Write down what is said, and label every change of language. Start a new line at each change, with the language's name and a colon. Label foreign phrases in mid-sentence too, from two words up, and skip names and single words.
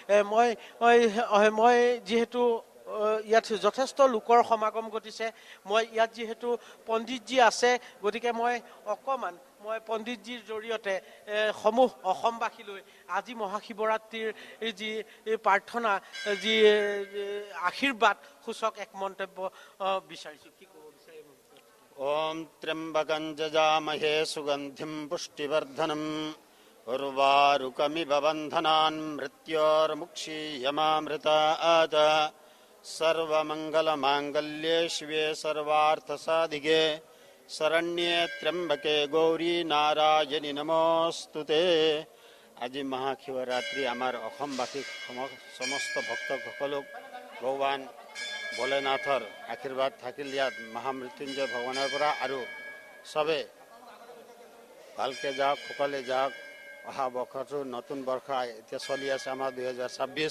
Assamese: মই যিহেতু ইয়াত যথেষ্ট লোকৰ সমাগম ঘটিছে, মই ইয়াত যিহেতু পণ্ডিতজী আছে, গতিকে মই পণ্ডিতজীৰ জৰিয়তে সমূহ অসমবাসীলৈ আজি মহাশিৱৰাত্ৰিৰ যি প্ৰাৰ্থনা, যি আশীৰ্বাদ সূচক এক মন্তব্য বিচাৰিছোঁ। কি ক'ব বিচাৰিম?
Sanskrit: ওম ত্ৰ্যম্বকং যজামহে সুগন্ধিম পুষ্টিবৰ্ধনম উৰ্বাৰুকমিব বন্ধনান মৃত্যোৰ্মুক্ষীয়মামৃতাৎ सर्वमंगलमांगल्ये शिवे सर्वार्थसाधिके शरण्ये त्र्यंबके गौरी नारायणी नमोस्तुते।
Assamese: আজি মহাশিৱৰাত্ৰি আমাৰ অসমবাসী সমস্ত ভক্তসকলক ভগৱান ভোলেনাথৰ আশীৰ্বাদ থাকিল ইয়াত মহামৃত্যুঞ্জয় ভগৱানৰ পৰা। আৰু চবে ভালকে যাওক, সকলে যাওক। অহা বৰ্ষটো নতুন বৰ্ষ এতিয়া চলি আছে আমাৰ 2026।